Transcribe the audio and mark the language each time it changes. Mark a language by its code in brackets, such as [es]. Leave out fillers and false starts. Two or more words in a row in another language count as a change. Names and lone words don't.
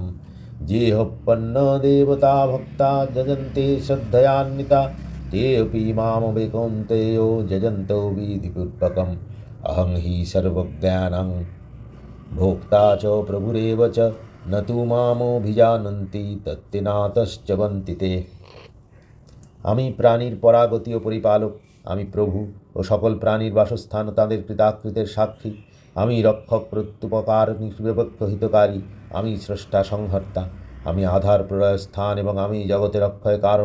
[sa] जेऽप्यन्न देवता भक्ता यजन्ते श्रद्धयान्विता तेऽपि मामवेकौन्तेयो यजन्तो विधिपूर्वकम्। अहं हि सर्वज्ञानं भोक्ता च प्रभुरेव च न तु मामभिजानन्ति तत्तेनातश्च वन्ति ते। [bn] আমি প্রাণীর পরাগতি ও পরিপালক, আমি প্রভু ও সকল প্রাণীর বাসস্থান ও তাদের কৃতাকৃতের সাক্ষী, আমি রক্ষক প্রত্যুপকার নিরপেক্ষ হিতকারী, আমি স্রষ্টা সংহর্তা, আমি আধার প্রলয় স্থান এবং আমি জগতের অক্ষয় কারণ।